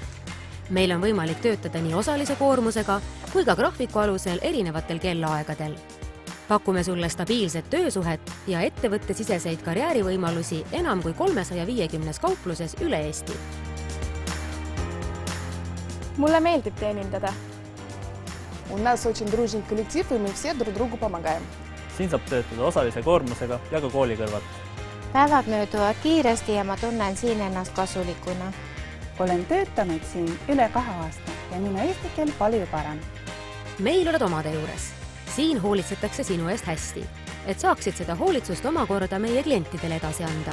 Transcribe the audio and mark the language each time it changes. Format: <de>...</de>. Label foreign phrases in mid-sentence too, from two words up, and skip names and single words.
<et>Meil on võimalik töötada nii osalise koormusega kui ka graafiku alusel erinevatel kellaaegadel. Pakume sulle stabiilset töösuhet ja ettevõttesiseseid karjäärivõimalusi enam kui 350 kaupluses üle Eesti. Mulle meeldib teenindada.</et> <ru>У нас очень дружный коллектив, и мы все друг другу помогаем.</ru> <et>Siin saab töötada osalise koormusega ja ka kooli kõrvalt. Päevad mööduvad kiiresti ja ma tunnen siin ennast kasulikuna. Olen töötanud siin üle 2 aasta ja minu eesti keel palju parem. Meil oled omade juures. Siin hoolitsetakse sinu eest hästi, et saaksid seda hoolitsust omakorda meie klientidele edasi anda.</et>